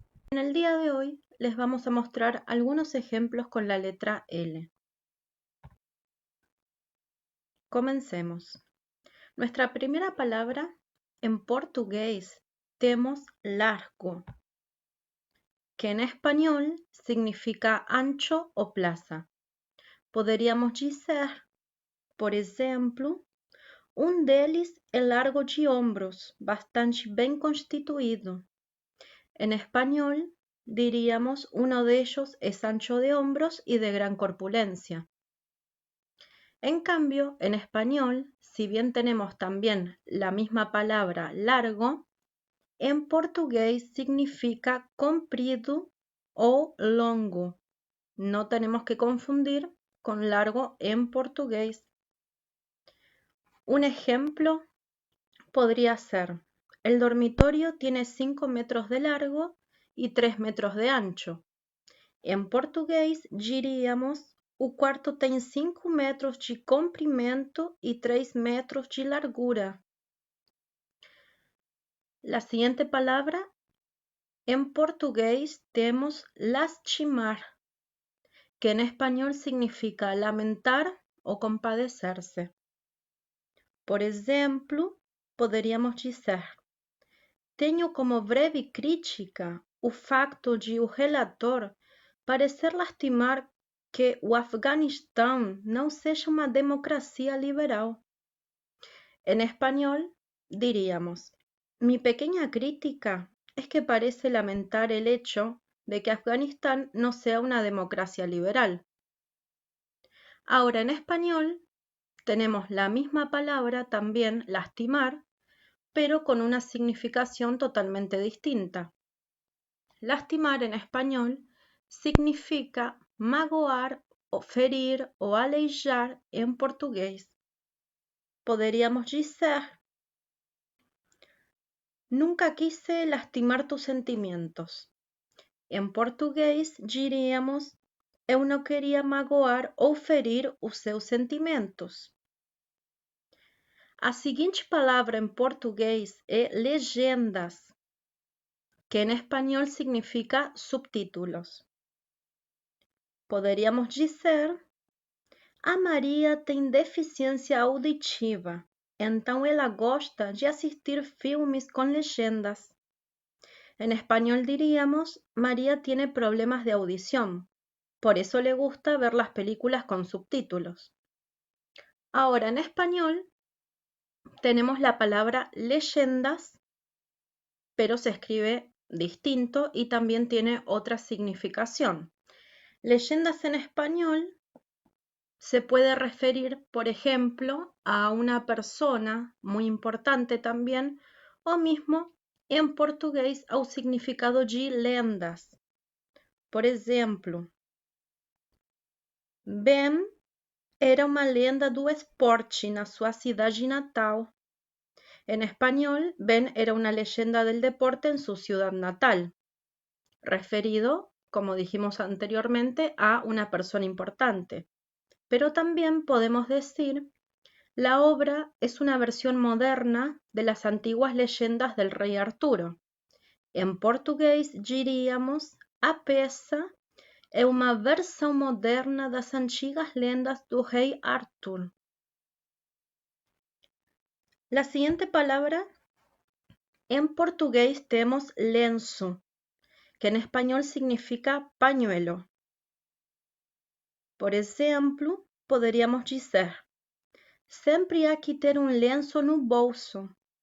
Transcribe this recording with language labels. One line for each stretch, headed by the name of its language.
Spanish: En el día de hoy les vamos a mostrar algunos ejemplos con la letra L. Comencemos. Nuestra primera palabra en portugués tenemos largo, que en español significa ancho o plaza.
Portuguese: Poderíamos dizer, por exemplo, deles é largo de ombros, bastante bem constituído.
Spanish: En español, diríamos uno de ellos es ancho de hombros y de gran corpulencia. En cambio, en español, si bien tenemos también la misma palabra largo, en portugués significa comprido o longo. No tenemos que confundir con largo en portugués. Un ejemplo podría ser: el dormitorio tiene 5 metros de largo y 3 metros de ancho.
Portuguese: Em português, diríamos: o quarto tem 5 metros de comprimento y 3 metros de largura.
Spanish: La siguiente palabra, en portugués tenemos lastimar, que en español significa lamentar o compadecerse. Por ejemplo,
Portuguese: poderíamos dizer: tenho como breve crítica o facto de o relator parecer lastimar que o Afeganistão não seja uma democracia liberal.
Spanish: En español, diríamos: mi pequeña crítica es que parece lamentar el hecho de que Afganistán no sea una democracia liberal. Ahora, en español, tenemos la misma palabra también, lastimar, pero con una significación totalmente distinta. Lastimar en español significa magoar, o ferir o aleijar en portugués. Podríamos dizer: nunca quise lastimar tus sentimientos. En português diríamos:
Portuguese: eu não queria magoar ou ferir os seus sentimentos. A seguinte palavra em português é legendas,
Spanish: que en español significa subtítulos.
Portuguese: Poderíamos dizer: a Maria tem deficiência auditiva, então ela gosta de assistir filmes com legendas.
Spanish: En español diríamos: María tiene problemas de audición, por eso le gusta ver las películas con subtítulos. Ahora, en español tenemos la palabra leyendas, pero se escribe distinto y también tiene otra significación. Leyendas en español se puede referir, por ejemplo, a una persona muy importante también, o mismo en português
Portuguese: ao significado de lendas. Por exemplo, Ben era uma lenda do esporte na sua cidade natal.
Spanish: En español, Ben era una leyenda del deporte en su ciudad natal, referido, como dijimos anteriormente, a una persona importante. Pero también podemos decir: la obra es una versión moderna de las antiguas leyendas del rey Arturo. En português diríamos:
Portuguese: a peça é uma versão moderna das antigas lendas do rei Arthur.
Spanish: La siguiente palabra, en portugués tenemos lenço, que en español significa pañuelo. Por ejemplo,
Portuguese: poderíamos dizer: sempre há que ter lenço no bolso.